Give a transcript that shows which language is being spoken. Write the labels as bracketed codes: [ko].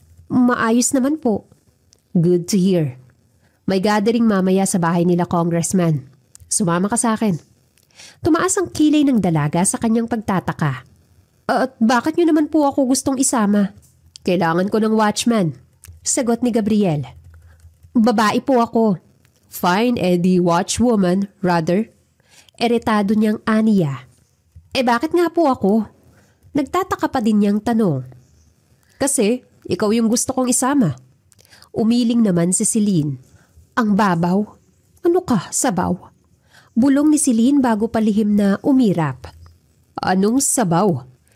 [tl] Maayos naman po. [en] Good to hear. [tl] May gathering mamaya sa bahay nila, Congressman. Sumama ka sa akin. Tumaas ang kilay ng dalaga sa kanyang pagtataka. At bakit niyo naman po ako gustong isama? Kailangan ko ng watchman. Sagot ni Gabriel. Babae po ako. [en] Fine, Eddie, watchwoman, rather. [tl] Eretado niyang aniya. Bakit nga po ako? Nagtataka pa din niyang tanong. Kasi, ikaw yung gusto kong isama. Umiling naman si Celine. Ang babaw? Ano ka, sabaw? Bulong ni Celine bago palihim na umirap. Anong sabaw?